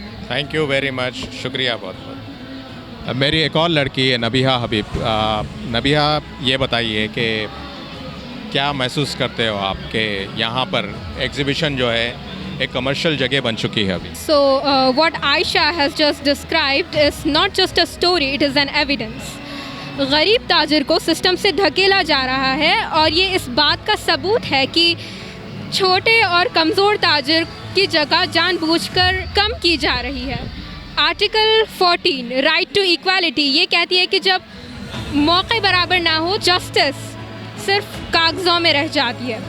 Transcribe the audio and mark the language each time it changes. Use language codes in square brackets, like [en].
[hi] Thank you very much, शुक्रिया बहुत बहुत। अब मेरी एक और लड़की है नबीहा हबीब। नबीहा, ये बताइए कि क्या महसूस करते हो आप कि यहाँ पर एग्जीबिशन जो है एक कमर्शियल जगह बन चुकी है अभी? [en] So what Aisha has just described is not just a story, it is an evidence. [hi] गरीब ताजिर को सिस्टम से धकेला जा रहा है और ये इस बात का सबूत है कि छोटे और कमज़ोर ताजिर की जगह जानबूझकर कम की जा रही है। आर्टिकल 14 राइट टू इक्वालिटी ये कहती है कि जब मौके बराबर ना हो जस्टिस सिर्फ कागजों में रह जाती है।